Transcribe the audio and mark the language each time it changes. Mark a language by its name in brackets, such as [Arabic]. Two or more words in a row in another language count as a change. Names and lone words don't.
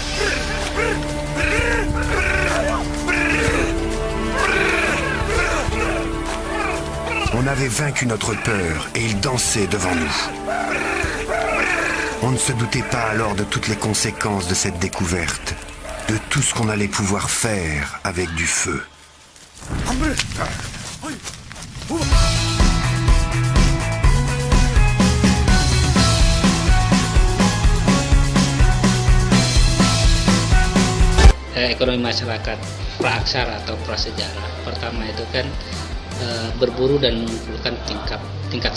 [French] On avait vaincu notre peur et il dansait devant nous. On ne se doutait pas alors de toutes les conséquences de cette découverte, de tout ce qu'on allait pouvoir faire avec du feu. [Indonesian] Ekonomi masyarakat praaksara atau prasejarah pertama itu kan berburu dan mengumpulkan tingkat